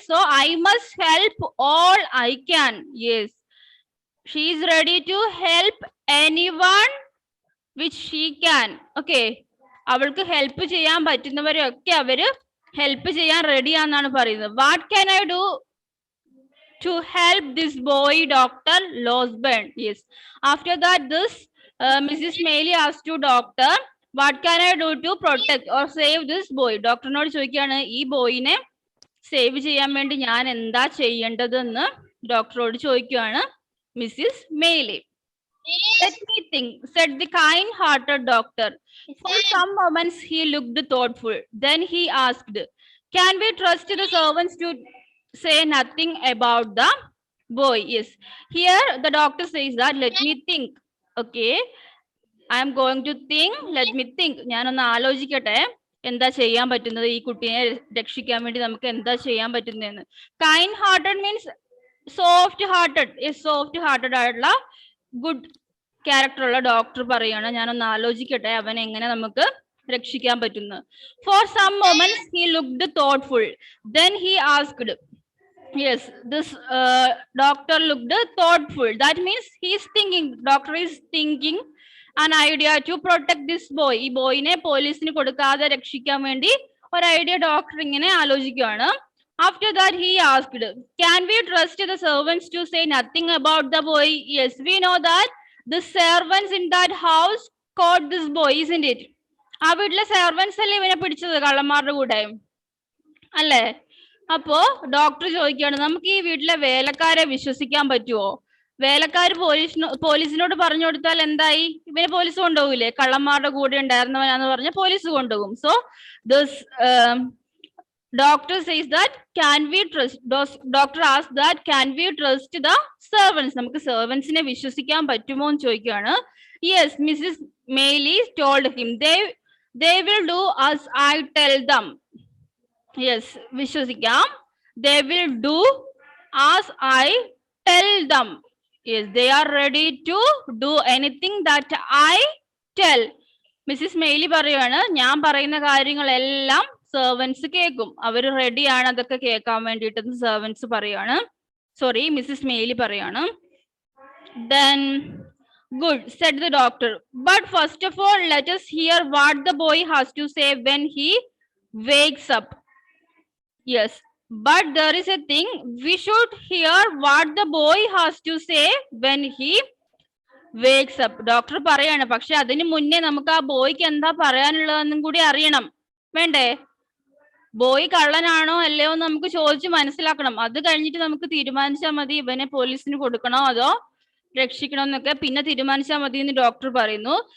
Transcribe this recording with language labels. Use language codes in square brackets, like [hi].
[en] So I must help all I can. Yes, she is ready to help anyone which she can. [ml] Okay, അവൾക്ക് help ചെയ്യാൻ പറ്റുന്നവരെയൊക്കെ അവര് help ചെയ്യാൻ റെഡിയാന്നാണ് പറയുന്നത്. [en] What can I do to help this boy, Dr. Losburn? Yes. After that, this Mrs. Maylie asked to doctor, what can I do to protect or save this boy? [ml] Doctor നോട് ചോദിക്കുകയാണ്, ഈ ബോയിനെ save ചെയ്യാൻ വേണ്ടി ഞാൻ എന്താ ചെയ്യേണ്ടതെന്ന് ഡോക്ടറോട് ചോദിക്കുകയാണ് Mrs മെയ്ലി. [en] Let me think, said the kind-hearted doctor. For some moments he looked thoughtful. Then he asked, can we trust the servants to say nothing about the boy? Yes, here the doctor says that let me think. Okay, I am going to think, let me think. [ml] ഞാനൊന്ന് ആലോചിക്കട്ടെ എന്താ ചെയ്യാൻ പറ്റുന്നത്, ഈ കുട്ടിയെ രക്ഷിക്കാൻ വേണ്ടി നമുക്ക് എന്താ ചെയ്യാൻ പറ്റുന്നതെന്ന്. [en] Kind hearted means soft hearted. [ml] Soft hearted ആയിട്ടുള്ള ഗുഡ് ക്യാരക്ടർ ഉള്ള ഡോക്ടർ പറയാണ്, ഞാനൊന്ന് ആലോചിക്കട്ടെ അവനെ എങ്ങനെ നമുക്ക് രക്ഷിക്കാൻ പറ്റുന്നു. [en] For some moments he looked thoughtful. Then he asked. Yes, this doctor looked thoughtful. That means he is thinking. Doctor is thinking an idea to protect this boy. [ml] ഈ ബോയിനെ പോലീസിന് കൊടുക്കാതെ രക്ഷിക്കാൻ വേണ്ടി ഒരു ഐഡിയ ഡോക്ടർ ഇങ്ങനെ ആലോചിക്കുകയാണ്. [en] After that he asked, can we trust the servants to say nothing about the boy? Yes, we know that the servants in that house caught this boy, isn't it? [ml] ആ വീട്ടിലെ servants അല്ലേ ഇവനെ പിടിച്ചത് കള്ളന്മാരുടെ കൂടെ അല്ലേ. അപ്പോ ഡോക്ടർ ചോദിക്കുകയാണ്, നമുക്ക് ഈ വീട്ടിലെ വേലക്കാരെ വിശ്വസിക്കാൻ പറ്റുമോ? വേലക്കാർ പോലീസിനോട് പറഞ്ഞു കൊടുത്താൽ എന്തായി, ഇവനെ പോലീസ് കൊണ്ടുപോകില്ലേ, കള്ളന്മാരുടെ കൂടെ ഉണ്ടായിരുന്നവനാന്ന് പറഞ്ഞ പോലീസ് കൊണ്ടുപോകും. [en] so this doctor says that can we trust, doctor ask that can we trust the servants, [ml] നമുക്ക് സെർവൻസിനെ വിശ്വസിക്കാൻ പറ്റുമോ എന്ന് ചോദിക്കുകയാണ്. [en] Yes, Mrs Maylie told him, they will do as I tell them. Yes, [ml] വിശ്വസിക്കാം. [en] They will do as I tell them. Yes, they are ready to do anything that I tell. [ml] Mrs മെയ്ലി പറയുകയാണ്, ഞാൻ പറയുന്ന കാര്യങ്ങളെല്ലാം സെർവൻസ് കേൾക്കും, അവർ റെഡിയാണ് അതൊക്കെ കേൾക്കാൻ വേണ്ടിയിട്ട്. സെർവൻസ് പറയാണ്, സോറി മിസ്സിസ് മെയ്ലി പറയാണ്. [en] Then good, said the doctor. But first of all, let us hear what the boy has to say when he wakes up. Yes, but there is a thing, we should hear what the boy has to say when he wakes up. [ml] Doctor പറയാണ്, പക്ഷെ അതിന് മുന്നേ നമുക്ക് ആ ബോയ്ക്ക് എന്താ പറയാനുള്ളതെന്നും കൂടി അറിയണം, വേണ്ടേ? ബോയ് കള്ളനാണോ അല്ലയോ എന്ന് നമുക്ക് ചോദിച്ച് മനസ്സിലാക്കണം. അത് കഴിഞ്ഞിട്ട് നമുക്ക് തീരുമാനിച്ചാൽ മതി ഇവനെ പോലീസിന് കൊടുക്കണോ അതോ രക്ഷിക്കണമെന്നൊക്കെ പിന്നെ തീരുമാനിച്ചാൽ മതി എന്ന് ഡോക്ടർ പറയുന്നു.